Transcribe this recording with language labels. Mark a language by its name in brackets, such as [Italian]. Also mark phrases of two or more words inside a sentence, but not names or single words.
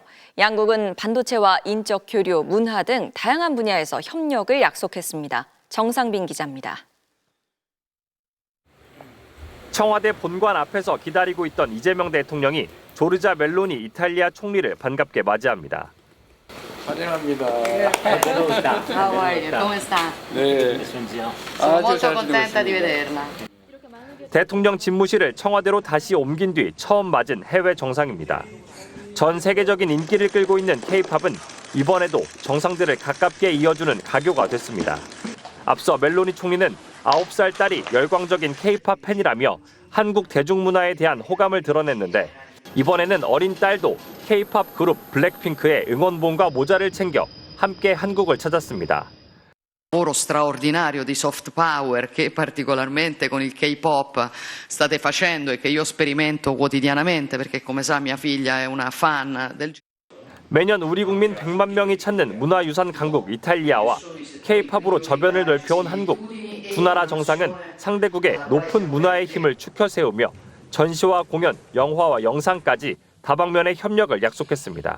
[Korean] 양국은 반도체와 인적 교류, 문화 등 다양한 분야에서 협력을 약속했습니다. 정상빈 기자입니다. 청와대 본관 앞에서 기다리고 있던 이재명 대통령이 조르자 멜로니 이탈리아 총리를 반갑게 맞이합니다. 환영합니다. [English] How are you? [Spanish] ¿Cómo está? [Korean] 네. [Italian] Sono molto contenta di vederla. [Korean] 대통령 집무실을 청와대로 다시 옮긴 뒤 처음 맞은 해외 정상입니다. 전 세계적인 인기를 끌고 있는 K-팝은 이번에도 정상들을 가깝게 이어주는 가교가 됐습니다. 앞서 멜로니 총리는 9살 딸이 열광적인 K-팝 팬이라며 한국 대중문화에 대한 호감을 드러냈는데 이번에는 어린 딸도 K-팝 그룹 블랙핑크의 응원봉과 모자를 챙겨 함께 한국을 찾았습니다. [Italian] lavoro straordinario di [English] soft power [Italian] che particolarmente con il K-pop state facendo e che io sperimento quotidianamente perché come sa mia figlia è una fan del [Korean] 매년 우리 국민 100만 명이 찾는 문화유산 강국 이탈리아와 K-팝으로 저변을 넓혀온 한국. 두 나라 정상은 상대국의 높은 문화의 힘을 축혀 세우며 전시와 공연, 영화와 영상까지 다방면의 협력을 약속했습니다.